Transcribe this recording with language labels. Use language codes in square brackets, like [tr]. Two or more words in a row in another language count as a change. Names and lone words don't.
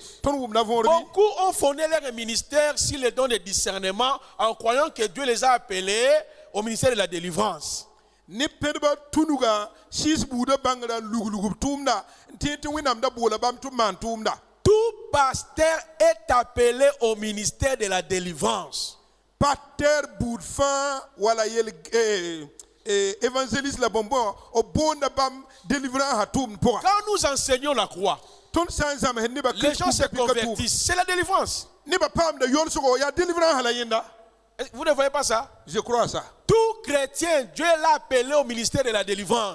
[fr] Beaucoup ont fondé leur ministère sur les dons de discernement en croyant que Dieu les a appelés au ministère de la délivrance. Tout pasteur est appelé au ministère de la délivrance. Pater bourfin wala yel évangéliste la bonbon au bon bam délivrant hatum pour. Quand nous enseignons la croix, les gens se convertissent. C'est la délivrance. Vous ne voyez pas ça? Je crois ça. Tout chrétien, Dieu l'a appelé au ministère de la délivrance.